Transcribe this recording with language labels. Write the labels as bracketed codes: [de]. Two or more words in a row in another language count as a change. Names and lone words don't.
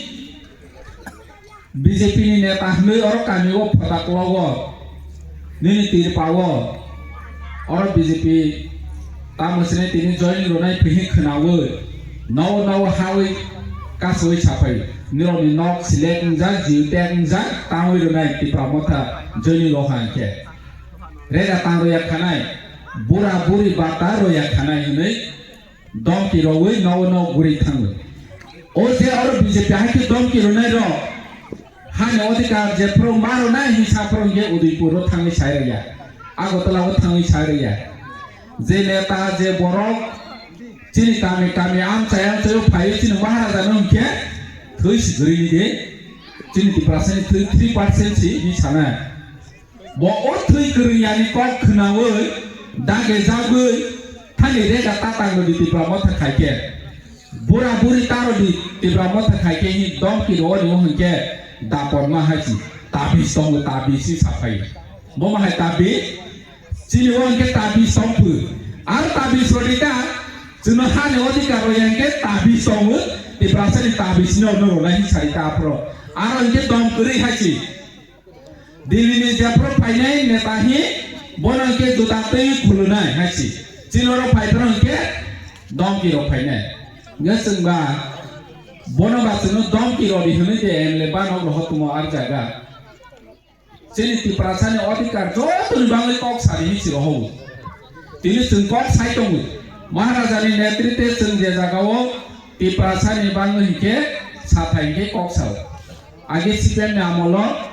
[trp] BJP ni neta hnui or kamiwo phota kologo nini tirpawo or BJP tamasine tini joining ronai phihi khnawo naw hawi kasoi chapai nironi nok select ja jiutek ja tawi ronai ti pramotha joining lo hanke rega tangro ya khanai bura buri bata ro ya khanai hunai dom ki roi naw guri thang o je or BJP ha ki dom ki ronai ro hani odhikar je pro maro na hisa pro ge Udaipur thangi sairaya agotala thangi sairaya je neta je borok chini kami am chayam chayo phai chini maharaja no ke thuis guri de chini 3% si hi sana bo o thui guri yani kok khnawo dage jaboi thani re ga tatang no di pramot khai ke bura buri taro di pramot khai ke hi dom ki ro ni ho ke dapon ma haji tabi song tabi si sapai mo ma hai tabi chini won ke tabi song pu ar tabi sodika juno ha ne odika ro yang ke tabi song ti prasani tabi sino no lai sarita pro ar ke dom kuri haji dili ni ja pro painai neta hi bonan ke juta tei khulunai haji chino ro paitron ke dom ki ro painai ngasung ba bono batno dom ki rodi hune je emle bano rohtumo ar jaga chini ti prasani odhikar jotun bangai kok sari hi rohu tini chung kok sai tong maharaja ni netritwe chung je jagao ti prasani bangai ke sathai ke kok sao age CPM ni amolo